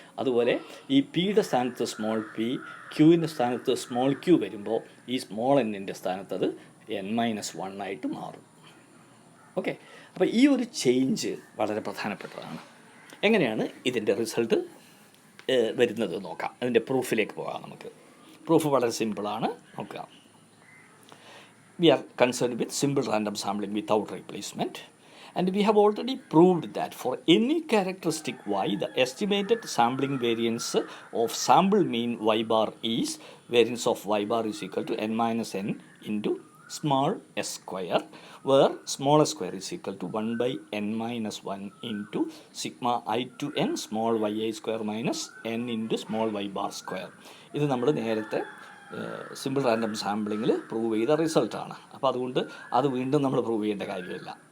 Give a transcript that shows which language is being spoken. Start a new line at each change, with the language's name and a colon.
Malayalam: അതുപോലെ ഈ പിയുടെ സ്ഥാനത്ത് സ്മോൾ പി, ക്യൂവിൻ്റെ സ്ഥാനത്ത് സ്മോൾ ക്യൂ വരുമ്പോൾ ഈ സ്മോൾ എന്നിൻ്റെ സ്ഥാനത്ത് അത് n മൈനസ് 1 ആയിട്ട് മാറും. ഓക്കെ, അപ്പോൾ ഈ ഒരു ചേഞ്ച് വളരെ പ്രധാനപ്പെട്ടതാണ്. എങ്ങനെയാണ് ഇതിൻ്റെ റിസൾട്ട് വരുന്നത് നോക്കാം. അതിൻ്റെ പ്രൂഫിലേക്ക് പോകാം. നമുക്ക് പ്രൂഫ് വളരെ സിമ്പിളാണ്. നോക്കാം.
English: We are concerned with simple random sampling without replacement, and we have already proved that for any characteristic y, the estimated sampling variance of sample mean y bar is variance of y bar is equal to n minus n into small s square, where small s square is equal to 1 by n minus 1 into sigma I to n small yi square minus n into small y bar square.
Malayalam: ഇത് നമ്മൾ നേരത്തെ simple random സാമ്പിളിങ്ങിൽ prove ചെയ്ത റിസൾട്ടാണ്. അപ്പോൾ അതുകൊണ്ട് അത് വീണ്ടും നമ്മൾ പ്രൂവ് ചെയ്യേണ്ട കാര്യമില്ല.